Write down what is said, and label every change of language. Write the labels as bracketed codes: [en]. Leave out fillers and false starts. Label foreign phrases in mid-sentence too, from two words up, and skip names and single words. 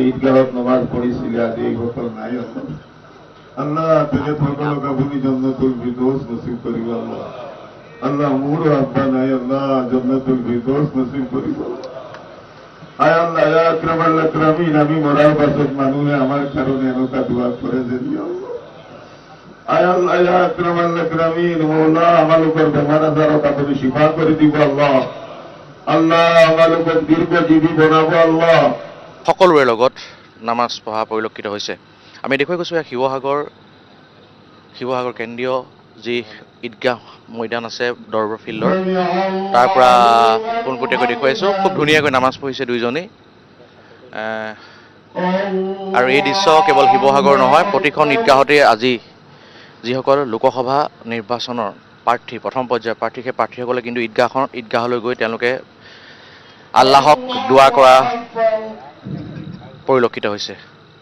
[as] ঈদগাহত নামাজ পড়িছিল আজ এই ঘটল নাই আল্লাহ তেলে সকল কবুল [ar] جنة الفردوس [as] নসিব করিব আল্লাহ আল্লাহ মোর আব্বা নাই আল্লাহ [ar] جنة الفردوس [as] নসিব করিব আয় আল্লাহ [ar] يا أكرم الأكرمين [as] আমি মরার পাছত মানুষে আমার কারণে এনেকা দোয়া করে দেবি আল্লাহ আয় আল্লাহ [ar] يا أكرم الأكرمين [as] মওলা আমার উপর বেমার আজার আপনি শিফা করে দিব আল্লাহ আল্লাহ আমার উপর দীর্ঘজীবী বানাবো আল্লাহ সকলোৰে লগত নামাজ পঢ়া পৰিলক্ষিত হৈছে আমি দেখুৱাই গৈছোঁ শিৱসাগৰ কেন্দ্ৰীয় যি ঈদগাহ ময়দান আছে দৰবাৰ ফিল্ডৰ তাৰ পৰা পোনপটীয়াকৈ দেখুৱাইছোঁ খুব ধুনীয়াকৈ নামাজ পঢ়িছে দুইজনেই আৰু এই দৃশ্য কেৱল শিৱসাগৰ নহয় প্ৰতিখন ঈদগাহতে আজি যিসকল লোকসভা নিৰ্বাচনৰ প্ৰাৰ্থী প্ৰথম পৰ্যায়ৰ প্ৰাৰ্থী সেই প্ৰাৰ্থীসকলে কিন্তু ঈদগাহলৈ গৈ তেওঁলোকে আল্লাহক দোৱা কৰা পৰিলক্ষিত হৈছে।